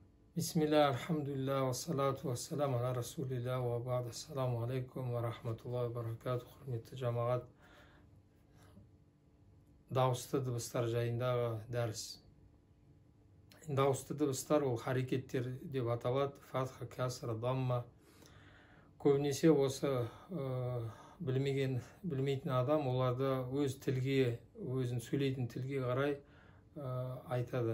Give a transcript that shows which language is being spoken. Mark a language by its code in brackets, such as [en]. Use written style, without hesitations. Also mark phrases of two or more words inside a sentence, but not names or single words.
[ar] بسم الله الحمد لله والصلاة والسلام على رسول الله وبعد. السلام عليكم ورحمة الله وبركاته. [kk] Құрметті жамағат, дауысты дыбыстар жайындағы дәріс. Дауысты дыбыстар ол харекеттер деп аталады. Фатха, касра, дамма. Көбінесе осы білмейтін адам оларды өз тілге, өзін сөйлейтін тілге қарай айтады.